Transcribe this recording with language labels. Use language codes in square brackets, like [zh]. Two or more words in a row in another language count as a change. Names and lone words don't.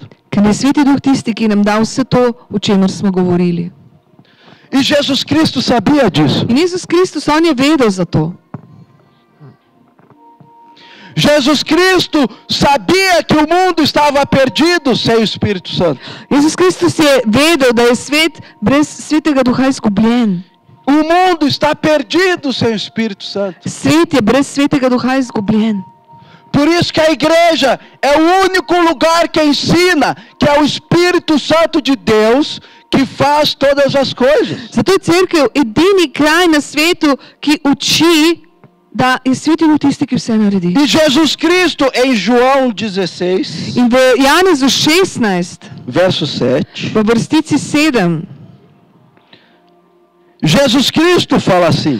[sl] Ker je Sveti Duh tisti, ki nam da vse to, o čemer smo govorili. [pt] E Jesus Cristo sabia disso. [sl] In Jezus Kristus, on je vedel za to. [pt] Jesus Cristo sabia que o mundo estava perdido sem o Espírito Santo. [sl] Jezus Kristus je vedel, da je svet brez Svetega Duha izgubljen. [pt] O mundo está perdido sem o Espírito Santo. [sl] Svet je brez Svetega Duha izgubljen. [pt] Por isso que a igreja é o único lugar que ensina que é o Espírito Santo de Deus que faz todas as coisas. [sl] Zato je cerkev edini kraj na svetu, ki uči, da je Sveti Duh tisti, ki vse naredi. [pt] E Jesus Cristo, em João 16, [sl] In v Janezu 16, [pt] verso 7, [sl] v vrstici 7, [pt] Jesus Cristo fala assim.